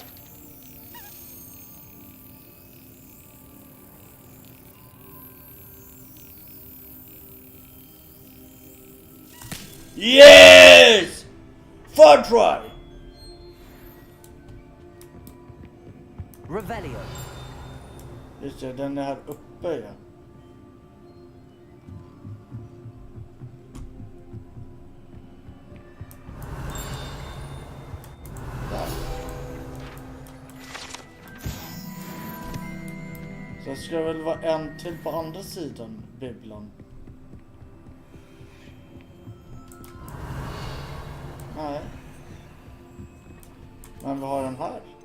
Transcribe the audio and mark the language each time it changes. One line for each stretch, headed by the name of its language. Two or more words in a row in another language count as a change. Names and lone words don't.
English: Yes! 4 try. Revelio.
Swedish: Just det, den är här uppe ja. Där. Så ska det väl vara en till på andra sidan bibblan. Nej. Men vi har den här.